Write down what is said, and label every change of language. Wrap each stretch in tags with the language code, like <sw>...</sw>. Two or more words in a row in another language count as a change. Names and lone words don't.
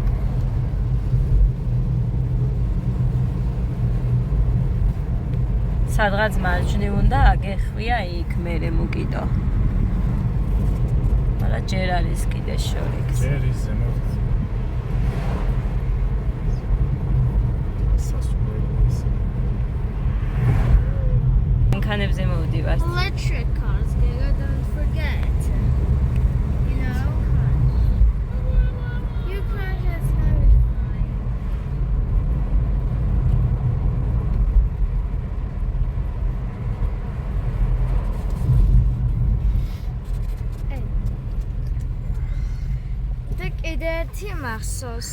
<ka>სადღაც მარჯვნივ უნდა აგეხვია იქ მერე მოკიდო. მაგრამ ჯერ არის კიდე შორი. ჯერ ის ზემოთ. სასურველია. მანქანებზე მოვდივართ.</ka> <en>Electric cars, Giga, don't forget. You know? You crash, that's gonna be fine. Hey. Look, it's a maxos.</en>